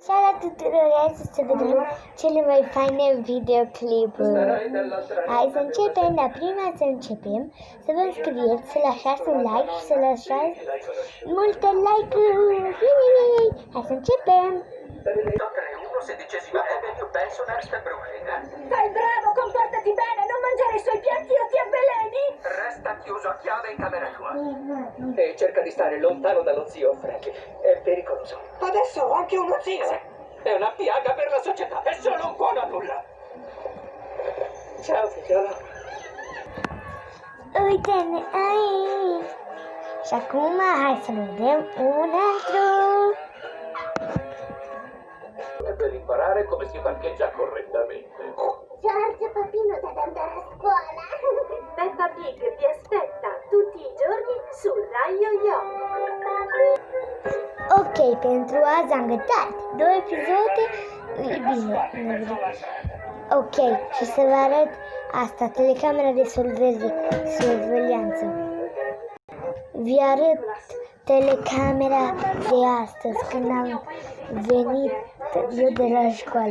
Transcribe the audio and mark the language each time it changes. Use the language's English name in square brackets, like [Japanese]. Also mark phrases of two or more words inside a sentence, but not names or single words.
[Romanian] Ciao a tuturor, hai să vedem cele mai faine videoclipuri. Hai să începem, la prima să începem, să vă înscrieți, să lăsați un like și să lăsați multe like-uri. Hai să începem! 3-1 sedicesima io penso Ernst Brüning. [Italian] Fai bravo, comportati bene, non mangiare i suoi piatti o ti avveleni! Resta chiuso a chiave in camera tua. E cerca di stare lontano dallo zio Frankie. È pericoloso. Adesso ho anche uno zio. È una piaga per la società. È solo un buono a nulla. Ciao figliolo. [Romanian] Uite-ne aici! Și acum hai să vedem un altru! [Italian] Per imparare come si parcheggia correttamente. Giorgio Papino deve andare a scuola! Peppa Pig ti aspetta tutti i giorni su Rai Yo-Yo. [Romanian] Ok, pentru azi am gătat 2 episoade. Bine, ok, și să vă arăt asta, telecamera de surveglianță. Vi arăt telecamera de astăzi, când am venit eu de la școală.